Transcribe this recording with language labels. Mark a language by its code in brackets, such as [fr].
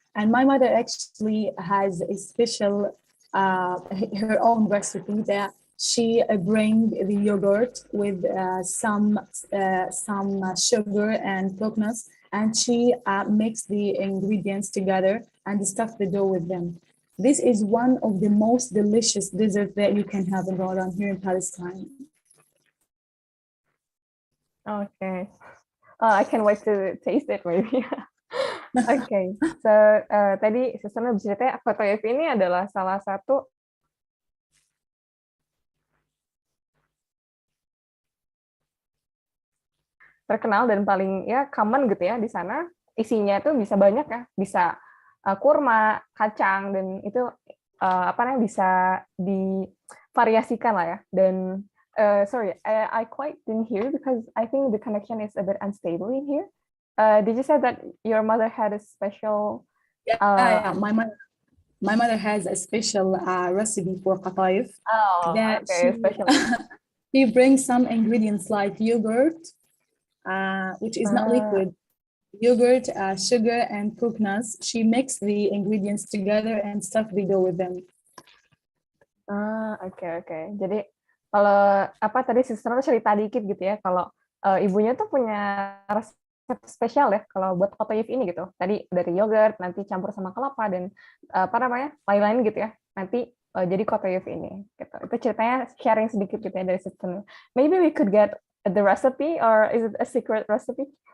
[en] And my mother actually has a special, her own recipe that she bring the yogurt with some sugar and coconuts, and she mix the ingredients together and stuff the dough with them. This is one of the most delicious desserts that you can have in Ramadan here in Palestine. Okay. I can't wait to taste it maybe. Okay. [id] So tadi Susanna bercerita foto ini adalah salah satu terkenal dan paling ya common gitu ya di sana. Isinya tuh bisa banyak ya, bisa kurma, kacang, dan itu bisa divariasikan lah ya. [en] Dan sorry, I quite didn't hear because I think the connection is a bit unstable in here. Did you say that your mother had a special? Yeah, my mother has a special recipe for qataif. Oh, that okay, special. She brings some ingredients like yogurt, which is not liquid. Yogurt, sugar, and coconuts. She mixed the ingredients together and stuffed the dough with them. [id] Oke. Jadi kalau tadi sister cerita dikit gitu ya, kalau ibunya tuh punya resep spesial ya kalau buat qataif ini gitu. Tadi dari yogurt, nanti campur sama kelapa dan lain-lain gitu ya. Nanti jadi qataif ini gitu. Itu ceritanya sharing sedikit gitu ya dari sister. [en] Maybe we could get the recipe, or is it a secret recipe?